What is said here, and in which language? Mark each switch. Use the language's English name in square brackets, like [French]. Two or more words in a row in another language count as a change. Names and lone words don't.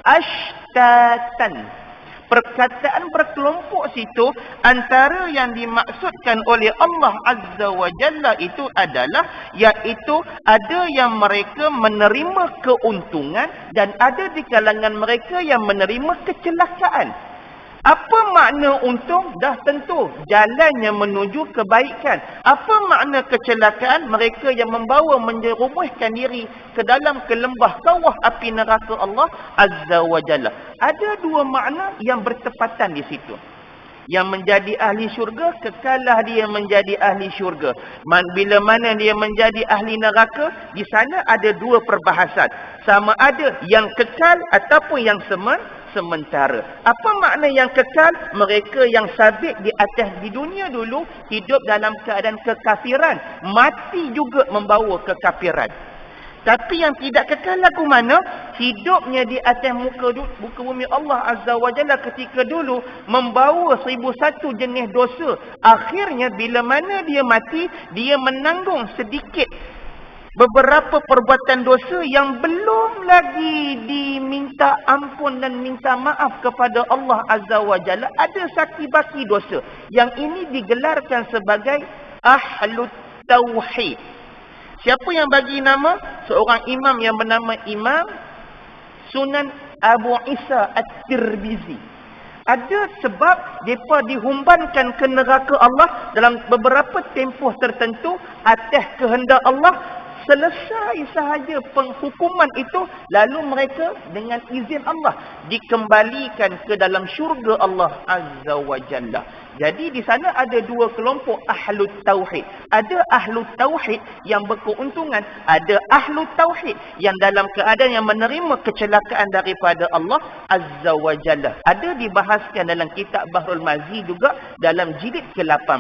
[Malay] ashtatan, perkataan berkelompok situ, antara yang dimaksudkan oleh [Arabic] الله عز وجل [Malay] itu adalah, iaitu ada yang mereka menerima keuntungan dan ada di kalangan mereka yang menerima kecelakaan. Apa makna untung? Dah tentu jalannya menuju kebaikan. Apa makna kecelakaan? Mereka yang membawa menjerumuskan diri ke dalam kelembah kawah api neraka [Arabic] الله عز وجل. [Malay] Ada dua makna yang bertepatan di situ. Yang menjadi ahli syurga, kekalah dia menjadi ahli syurga. Bila mana dia menjadi ahli neraka, di sana ada dua perbahasan. Sama ada yang kekal ataupun yang sementara. Apa makna yang kekal? Mereka yang sabit di atas di dunia dulu, hidup dalam keadaan kekafiran, mati juga membawa kekafiran. Tapi yang tidak kekal lagu mana? Hidupnya di atas muka bumi [Arabic] الله عز وجل [Malay] ketika dulu membawa 1001 jenis dosa. Akhirnya bila mana dia mati, dia menanggung sedikit beberapa perbuatan dosa yang belum lagi diminta ampun dan minta maaf kepada [Arabic] الله عز وجل. [Malay] Ada saki baki dosa. Yang ini digelarkan sebagai [Arabic] أهل التوحيد. [Malay] Siapa yang bagi nama? Seorang imam yang bernama Imam Sunan Abu Isa At-Tirmizi. Ada sebab mereka dihumbankan ke neraka Allah dalam beberapa tempoh tertentu atas kehendak Allah, selesai sahaja penghukuman itu, lalu mereka dengan izin Allah dikembalikan ke dalam syurga [Arabic] الله عز وجل. [Malay] Jadi di sana ada dua kelompok [Arabic] أهل التوحيد. [Malay] Ada [Arabic] أهل التوحيد [Malay] yang berkeuntungan, ada [Arabic] أهل التوحيد [Malay] yang dalam keadaan yang menerima kecelakaan daripada [Arabic] الله عز وجل. [Malay] Ada dibahaskan dalam kitab Bahrul Mazi juga dalam jilid ke-18.